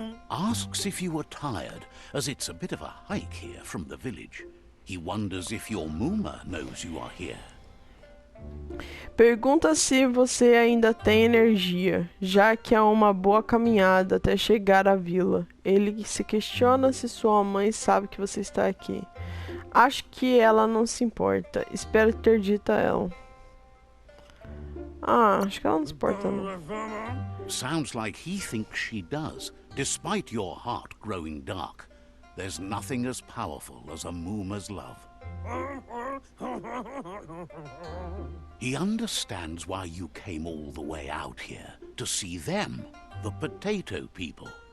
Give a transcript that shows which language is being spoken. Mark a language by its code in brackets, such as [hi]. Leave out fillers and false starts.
[en] Asks if you were tired, as it's a bit of a hike here from the village. He wonders if your Muma knows you are here. [pt] Pergunta se você ainda tem energia, já que é uma boa caminhada até chegar à vila. Ele se questiona se sua mãe sabe que você está aqui. Acho que ela não se importa. Espero ter dito a ela. Ah, acho que ela não se importa, não. [en] Sounds like he thinks she does. Despite your heart growing dark, there's nothing as powerful as a Muma's love. He understands why you came all the way out here, to see them, the potato people.